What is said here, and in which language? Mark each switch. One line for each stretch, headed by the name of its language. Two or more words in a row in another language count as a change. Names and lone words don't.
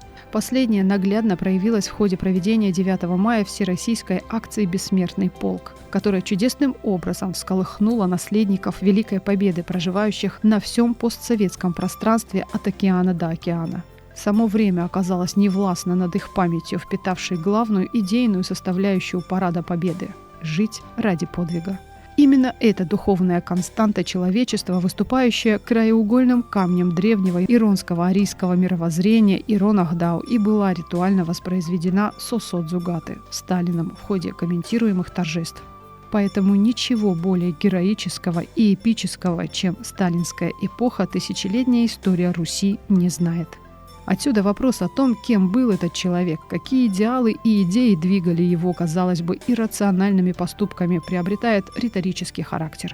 Russian: Последняя наглядно проявилась в ходе проведения 9 мая всероссийской акции «Бессмертный полк», которая чудесным образом всколыхнула наследников Великой Победы, проживающих на всем постсоветском пространстве от океана до океана. Само время оказалось невластно над их памятью, впитавшей главную идейную составляющую парада Победы – жить ради подвига. Именно эта духовная константа человечества, выступающая краеугольным камнем древнего иронского арийского мировоззрения Ирон Ахдау, и была ритуально воспроизведена Сосо Дзугаты Сталином в ходе комментируемых торжеств. Поэтому ничего более героического и эпического, чем сталинская эпоха, тысячелетняя история Руси не знает. Отсюда вопрос о том, кем был этот человек, какие идеалы и идеи двигали его, казалось бы, иррациональными поступками, приобретает риторический характер.